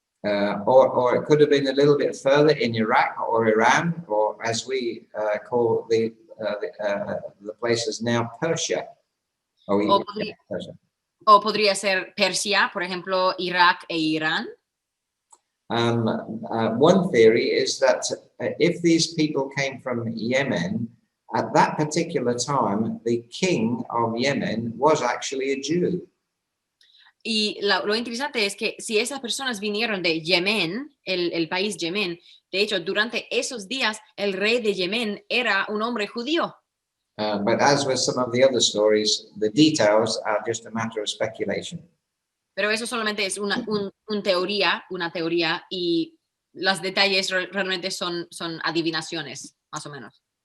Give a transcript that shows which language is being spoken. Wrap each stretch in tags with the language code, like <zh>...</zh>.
<en>Or it could have been a little bit further in Iraq or Iran, or as we call the places now, Persia. Persia.</en> <es>O podría ser Persia, por ejemplo, Irak e Irán.</es> <en>One theory is that if these people came from Yemen, at that particular time, the king of Yemen was actually a Jew.</en> <es>Y lo interesante es que si esas personas vinieron de Yemen, el país Yemen, de hecho, durante esos días, el rey de Yemen era un hombre judío.</es> <en>But as with some of the other stories, the details are just a matter of speculation.</en> <es>Pero eso solamente es una teoría, y los detalles realmente son adivinaciones, más o menos.</es>